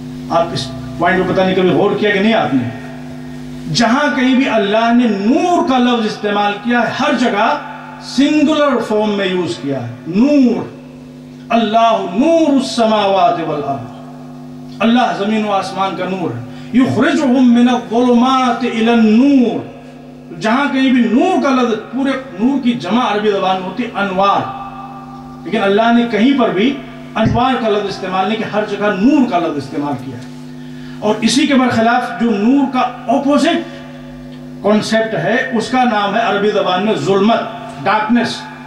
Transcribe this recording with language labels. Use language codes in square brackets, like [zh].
[ur] آپ اس پوائنٹ پہ پتہ نہیں کبھی غور کیا کہ نہیں آپ نے؟ جہاں کہیں بھی اللہ نے نور کا لفظ استعمال کیا ہے ہر جگہ سنگولر فارم میں یوز کیا ہے. نور، [ar] اللہ نور السماوات والارض، [ur] اللہ زمین و آسمان کا نور ہے. [ar] یخرجہم من الظلمات الی النور. [ur] جہاں کہیں بھی نور کا لفظ، پورے نور کی جمع عربی زبان میں ہوتی انوار، لیکن اللہ نے کہیں پر بھی انوار کا لفظ استعمال نہیں، کہ ہر جگہ نور کا لفظ استعمال کیا ہے. اور اسی کے برخلاف جو نور کا اپوزٹ کانسیپٹ ہے اس کا نام ہے عربی زبان میں ظلمت، ڈارکنس.